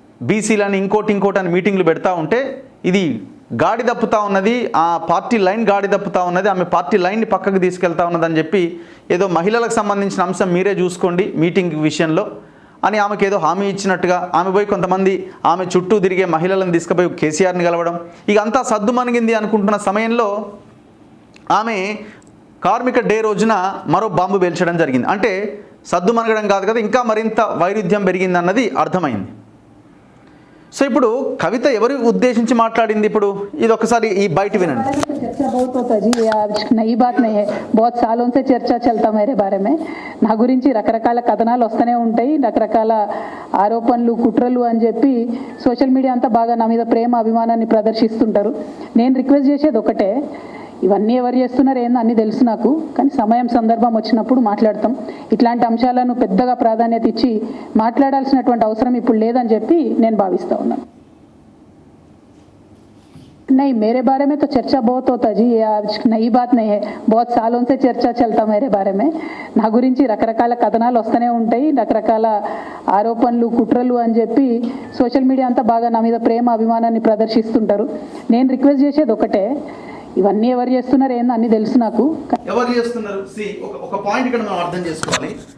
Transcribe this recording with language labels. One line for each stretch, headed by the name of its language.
Telugu: బీసీలని ఇంకోటి అని మీటింగ్లు పెడతా ఉంటే ఇది గాడి తప్పుతూ ఉన్నది, ఆ పార్టీ లైన్ గాడి తప్పుతూ ఉన్నది, ఆమె పార్టీ లైన్ని పక్కకు తీసుకెళ్తా ఉన్నదని చెప్పి ఏదో మహిళలకు సంబంధించిన అంశం మీరే చూసుకోండి మీటింగ్ విషయంలో అని ఆమెకు ఏదో హామీ ఇచ్చినట్టుగా ఆమె పోయి కొంతమంది ఆమె చుట్టూ తిరిగే మహిళలను తీసుకుపోయి కేసీఆర్ని కలవడం, ఇక అంతా సద్దుమణిగింది అనుకుంటున్న సమయంలో ఆమె కార్మిక డే రోజున మరో బాంబు పేల్చడం జరిగింది. అంటే సద్దుమణగడం కాదు కదా, ఇంకా మరింత వైరుధ్యం పెరిగిందన్నది అర్థమైంది. సో ఇప్పుడు కవిత ఎవరి ఉద్దేశించి మాట్లాడింది? ఇప్పుడు ఇది ఒకసారి ఈ బయట వినండి.
Hindi: चर्चा बहुत होता जी, आज नई बात नहीं है, बहुत सालों से चर्चा चलता मेरे बारे में.
Telugu: నా గురించి రకరకాల కథనాలు వస్తూనే ఉంటాయి, రకరకాల ఆరోపణలు కుట్రలు అని చెప్పి సోషల్ మీడియా అంతా బాగా నా మీద ప్రేమ అభిమానాన్ని ప్రదర్శిస్తుంటారు. నేను రిక్వెస్ట్ చేసేది ఒకటే, ఇవన్నీ ఎవరు చేస్తున్నారు ఏందో అన్నీ తెలుసు నాకు, కానీ సమయం సందర్భం వచ్చినప్పుడు మాట్లాడతాం. ఇట్లాంటి అంశాలను పెద్దగా ప్రాధాన్యత ఇచ్చి మాట్లాడాల్సినటువంటి అవసరం ఇప్పుడు లేదని చెప్పి నేను భావిస్తూ ఉన్నాను.
Hindi: नहीं, मेरे बारे में तो चर्चा बहुत होता जी, ये आज नई बात नहीं है, बहुत सालों से चर्चा चलता मेरे बारे में.
Telugu: నా గురించి రకరకాల కథనాలు వస్తూనే ఉంటాయి, రకరకాల ఆరోపణలు కుట్రలు అని చెప్పి సోషల్ మీడియా అంతా బాగా నా మీద ప్రేమ అభిమానాన్ని ప్రదర్శిస్తుంటారు. నేను రిక్వెస్ట్ చేసేది ఒకటే, ఇవన్నీ ఎవరు చేస్తున్నారు ఏందో అన్నీ తెలుసు నాకు. ఎవరు చేస్తున్నారు? ఒక పాయింట్ ఇక్కడ మనం అర్థం చేసుకోవాలి.